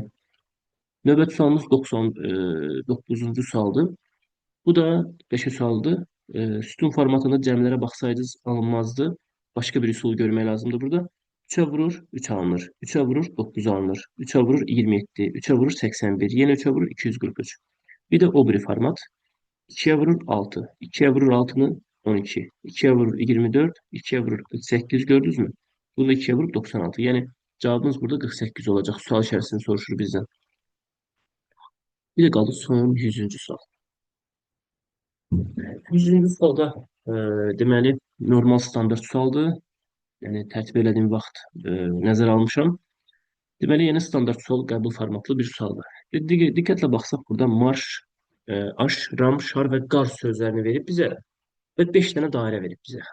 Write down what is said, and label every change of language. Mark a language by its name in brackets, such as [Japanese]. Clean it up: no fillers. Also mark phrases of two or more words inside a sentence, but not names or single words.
[Azerbaijani] Növbəti sualımız 99-cu sualdır. Bu da qəşəng sualdır. Sütun formatında cəmlərə baxsaydınız alınmazdı. Başqa bir üsul görmək lazımdır burada. 3-ə vurur 3 alınır. 3-ə vurur 9 alınır. 3-ə vurur 27. 3-ə vurur 81. Yenə 3-ə vurur 243. Bir də o biri format. [Turkish] 2'ye vurur 6. 2'ye vurur 6'nın 12. 2'ye vurur 24. 2'ye vurur 48 gördünüz mü? Bunu 2'ye vurup 96. Yani cevabımız burada 48 olacak. [Azerbaijani] Sual içerisinde soruşur [Turkish] bizden. Bir de kaldı son 100. [Azerbaijani] sual. 100. sualda deməli normal standart sualdır. Yəni tərtib elədiyim vaxt nəzərə almışam. Deməli yeni standart sual qəbul formatlı bir sualdır. Diqqətlə baxsaq burada marş, aş, ram, şar və qar sözlərini verib bizə və 5 dənə dairə verib bizə.